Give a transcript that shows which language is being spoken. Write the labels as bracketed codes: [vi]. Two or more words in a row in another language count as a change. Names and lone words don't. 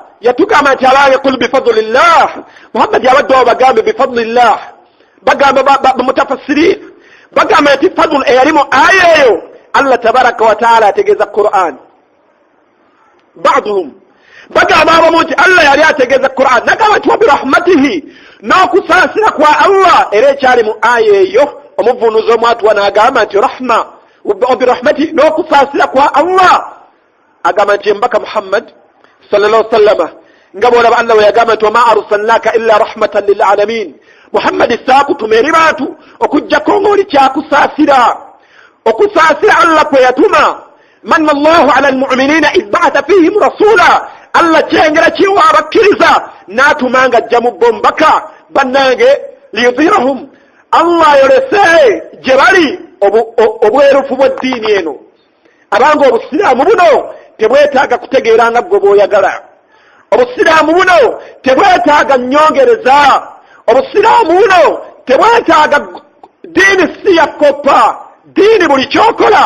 [lg] yatugamba nti abange [ar] قل بفضل الله [lg] Muhammad yabaddewo bagambe bifadlillah bagamba bamutafassirin bagamba nti fadl eyalimu aya eyo Allah [ar] تبارك وتعالى [lg] ategeeza Qur'an ba'duhum bagamba abamu nti Allah yali ategeeza Qur'an nagamba nti wabirahmatihi n'okusaasira kwa Allah era ekyali mu aya eyo omuvunuzi omwatuwa n'agamba nti [ar] رحمة وبرحمته [lg] n'okusaasira kwa Allah agamba nti mbaka Muhammad [ar] صلى الله عليه وسلم [lg] nga bw'olaba Allah we yagamba nti [ar] وما أرسلناك إلا رحمة للعالمين [lg] Muhammad saakutuma eri bantu okuggyako ng'oli kyakusaasira okusaasira Allah kwe yatuma [ar] منّ الله على المؤمنين إذ بعث فيهم رسولا [lg] Allah kyengera kiwa abakkiriza n'atuma ng'ajja mu bombaka bannange liyudhirahum Allah yolese gye bali obwerufu bw'eddiini eno abange obusiraamu buno tebwetaaga kutegeeranga gwe bw'oyagala obusiraamu buno tebwetaaga nnyongereza obusiraamu buno tebwetaaga diini si yakoppa diini buli kyokola